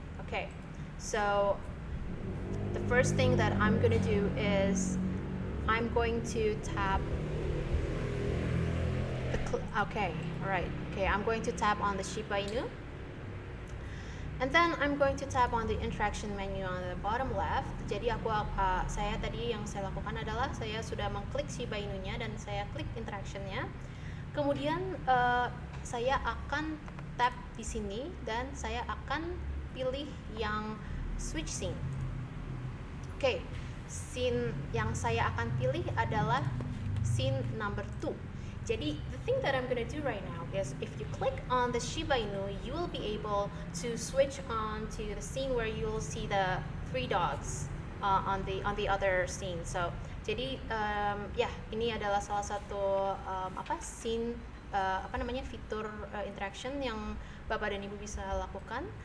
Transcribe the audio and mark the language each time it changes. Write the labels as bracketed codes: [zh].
[en] Okay, so the first thing that I'm going to do is I'm going to tap I'm going to tap on the Shiba Inu. And then I'm going to tap on the interaction menu on the bottom left. [id] Jadi saya lakukan adalah saya sudah mengklik Shiba Inu-nya dan saya klik interaction-nya. Kemudian saya akan tap di sini dan saya akan pilih yang switch scene. Oke, scene yang saya akan pilih adalah scene number 2. Jadi [en] the thing that I'm gonna do right now is if you click on the Shiba Inu, you will be able to switch on to the scene where you will see the 3 dogs on the other scene. So [id] jadi ini adalah salah satu scene fitur interaction yang Bapak dan Ibu bisa lakukan.